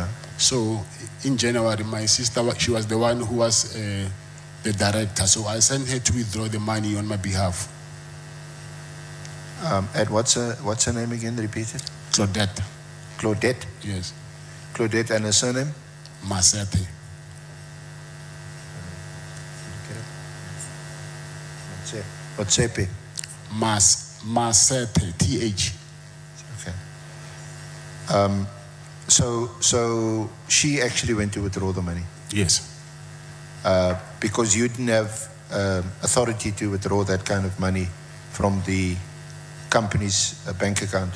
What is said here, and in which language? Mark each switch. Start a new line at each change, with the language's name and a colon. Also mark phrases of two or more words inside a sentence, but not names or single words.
English: So in January, my sister, she was the one who was the director. So I sent her to withdraw the money on my behalf. And what's her name again? Repeat it. Claudette. Claudette? Yes. Claudette, and her surname? Masete. Otsepe. Masete, TH. Okay. So she actually went to withdraw the money? Yes. Because you didn't have authority to withdraw that kind of money from the company's bank account?